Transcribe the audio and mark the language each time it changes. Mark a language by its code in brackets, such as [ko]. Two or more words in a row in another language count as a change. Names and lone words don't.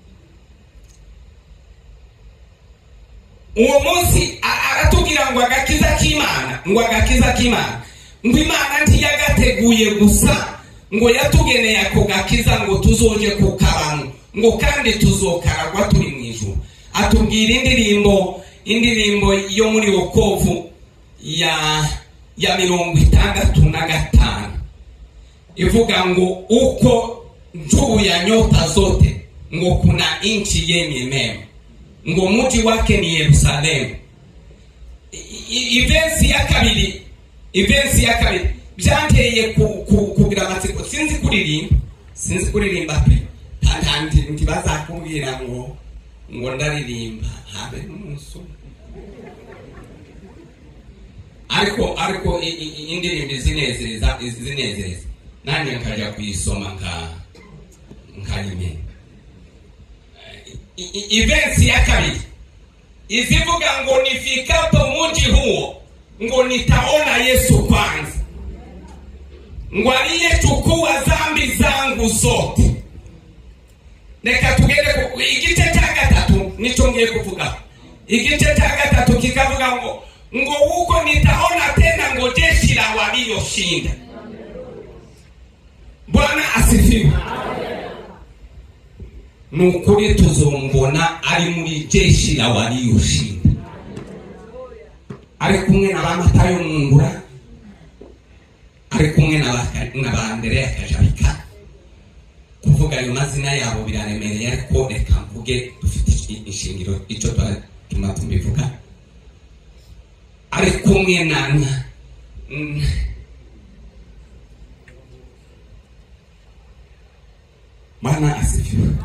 [rn] Uwo munsi aratubwira ngo agakiza k'Imana, ngo Imana ntiyagateguye gusa, ngo yatugeneye ako gakiza ngo tuzoje kukabamo, ngo kandi tuzokaragwa turi mu ijuru. Atubwira indirimbo yo muri wokovu ya 65 ivuga ngo [sw] uko juu ya nyota zote ngo kuna nchi yenye mema, ngo mji wake ni Yerusalemu. [rn] Ivensi ya kabiri byanteye kugira amatsiko, sinzi kuririmba pe, kandi ntibazakubwira ngo ndaririmba habe n'umunsi. Ariko indirimbo zinezereza nanjye nkajya kuyisoma nkayimenya. Ivensi ya kabiri izivuga ngo [sw] nifikapo mji huo ngo nitaona Yesu kwanza, ngo aliyechukua dhambi zangu zote. [rn] Reka tugere ku igice cya gatatu nico ngiye kuvuga. Igice cya gatatu kikavuga ngo [sw] huko nitaona tena [rn] ngo [sw] jeshi la walioshinda. Bwana asifiwe. [rn] Nukuri tuzombona ari muri [sw] jeshi la walioshinda, [rn] ari kumwe na Matayo Mungura, ari kumwe na Andrea Kajabika. Kuvuga ayo mazina yabo biraremereye, ariko reka mvuge dufite ishingiro icyo tumatumbivuga. Ari kumwe na [sw] Bwana asifiwe.